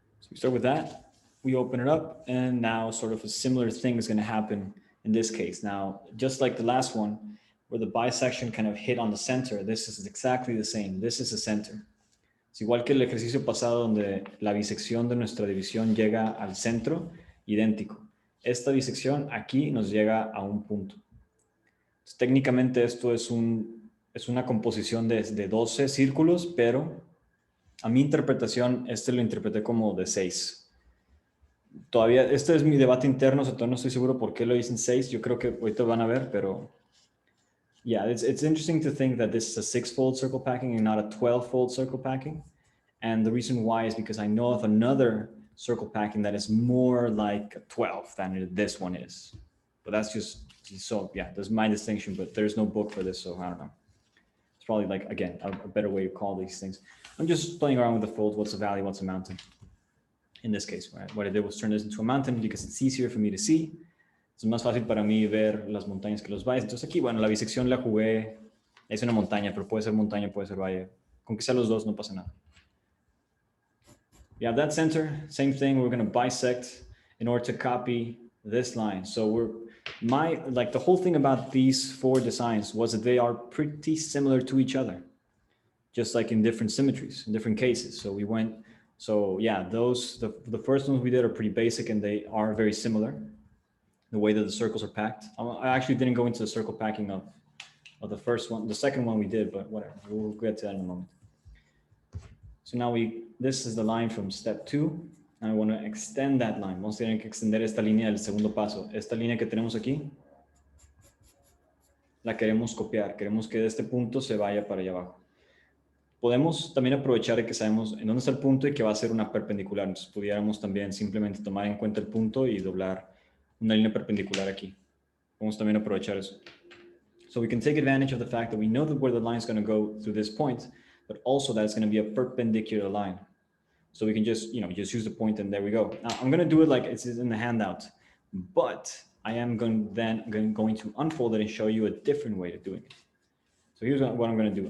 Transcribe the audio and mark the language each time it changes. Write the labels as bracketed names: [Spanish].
[English] We start with that, we open it up, and now sort of a similar thing is going to happen in this case. Now, just like the last one, where the bisection kind of hit on the center, this is exactly the same. This is the center. [Spanish] Es igual que el ejercicio pasado donde la bisección de nuestra división llega al centro, idéntico. Esta bisección aquí nos llega a un punto. Entonces, técnicamente esto es una composición de 12 círculos, pero a mi interpretación, lo interpreté como de 6. Todavía, este es mi debate interno, o sea, todavía no estoy seguro por qué lo hice en 6. Yo creo que ahorita van a ver, pero [English] yeah, it's interesting to think that this is a 6-fold circle packing and not a 12-fold circle packing. And the reason why is because I know of another circle packing that is more like 12 than this one is. But that's just, so yeah, that's my distinction, but there's no book for this, so I don't know. probably like, again, a better way to call these things. I'm just playing around with the fold. What's a valley? What's a mountain? In this case, right? What I did was turn this into a mountain because it's easier for me to see. [Spanish] Es más fácil para mí ver las montañas que los valles. Entonces aquí, bueno, la bisección la jugué. Es una montaña, pero puede ser montaña, puede ser valle. Con que sea los dos, no pasa nada. [English] You have that center, same thing. We're going to bisect in order to copy this line. So the whole thing about these 4 designs was that they are pretty similar to each other, just like in different symmetries, in different cases. So yeah, the first ones we did are pretty basic and they are very similar. The way that the circles are packed. I actually didn't go into the circle packing of the first one. The second one we did, but whatever. We'll get to that in a moment. So now this is the line from step 2. And I want to extend that line. [Spanish] Vamos a tener que extender esta línea del segundo paso. Esta línea que tenemos aquí, la queremos copiar. Queremos que de este punto se vaya para allá abajo. Podemos también aprovechar de que sabemos en dónde está el punto y que va a ser una perpendicular. Entonces pudiéramos también simplemente tomar en cuenta el punto y doblar una línea perpendicular aquí. Podemos también aprovechar eso. [English] So we can take advantage of the fact that we know that where the line is going to go through this point, but also that it's going to be a perpendicular line. So we can just, just use the point and there we go. Now I'm going to do it like it's in the handout, but I am going to unfold it and show you a different way of doing it. So here's what I'm going to do.